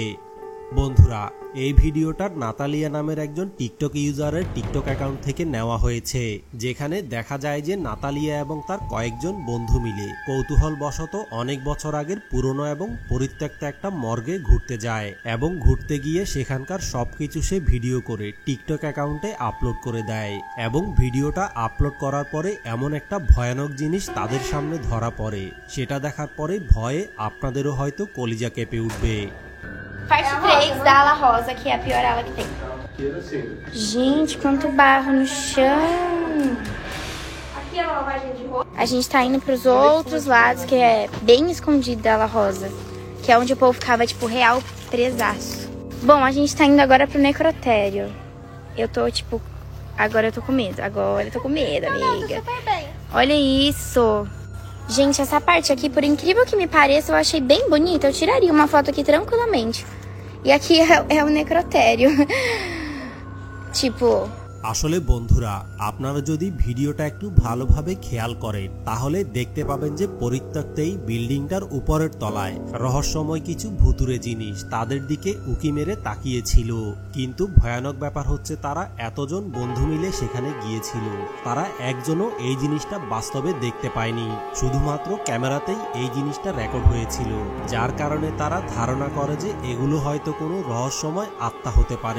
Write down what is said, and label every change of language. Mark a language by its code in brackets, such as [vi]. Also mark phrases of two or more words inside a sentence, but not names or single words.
[bn] বন্ধুরা, এই ভিডিওটা নাতালিয়া নামের একজন টিকটক ইউজারের টিকটক অ্যাকাউন্ট থেকে নেওয়া হয়েছে, যেখানে দেখা যায় যে নাতালিয়া এবং তার কয়েকজন বন্ধু মিলে কৌতূহলবশত অনেক বছর আগের পুরনো এবং পরিত্যক্ত একটা মর্গে ঘুরতে যায় এবং ঘুরতে গিয়ে সেখানকার সবকিছু সে ভিডিও করে টিকটক অ্যাকাউন্টে আপলোড করে দেয় এবং ভিডিওটা আপলোড করার পরে এমন একটা ভয়ানক জিনিস তাদের সামনে ধরা পড়ে, seটা দেখার পরে ভয়ে আপনাদেরও হয়তো কলিজা কেঁপে উঠবে। [pt] Parte 3 da ala rosa, que é a pior ala que tem. Gente, quanto barro no chão. Aqui é a lavagem de roupa. A gente tá indo pros outros lados, que é bem escondido da ala rosa. Que é onde o povo ficava, tipo, real presaço. Bom, a gente tá indo agora pro necrotério. Eu tô, tipo... Agora eu tô com medo. Agora eu tô com medo, amiga. Super bem. Olha isso. Gente, essa parte aqui, por incrível que me pareça, eu achei bem bonita. Eu tiraria uma foto aqui tranquilamente. E aqui é o necrotério. Tipo... [bn] আসলে বন্ধুরা, আপনারা যদি ভিডিওটা একটু ভালোভাবে খেয়াল করেন তাহলে দেখতে পাবেন যে পরিত্যক্ত এই বিল্ডিংটার উপরের তলায় রহস্যময় কিছু ভুতুরে জিনিস তাদের দিকে উকি মেরে তাকিয়েছিল। কিন্তু ভয়ানক ব্যাপার হচ্ছে, তারা এতজন বন্ধু মিলে সেখানে গিয়েছিল, তারা একজনও এই জিনিসটা বাস্তবে দেখতে পায়নি, শুধুমাত্র ক্যামেরাতেই এই জিনিসটা রেকর্ড হয়েছিল, যার কারণে তারা ধারণা করে যে এগুলো হয়তো কোনো রহস্যময় আত্মা হতে পারে।